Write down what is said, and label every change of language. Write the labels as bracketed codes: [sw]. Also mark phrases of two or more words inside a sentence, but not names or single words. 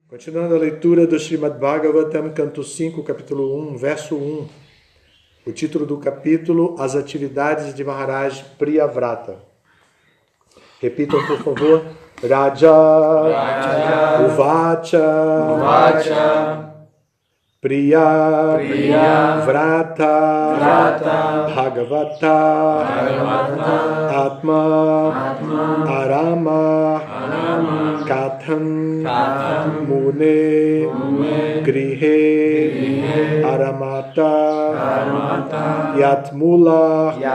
[pt] Continuando a leitura do Srimad Bhagavatam, canto 5, capítulo 1, verso 1. O título do capítulo, As Atividades de Maharaj Priyavrata. Repitam, por favor. [sa] Raja, Uvacha, Priya, Vrata, Bhagavata, Atma, Arama, Katham, Mune, Grihe, Aramata, Yatmula,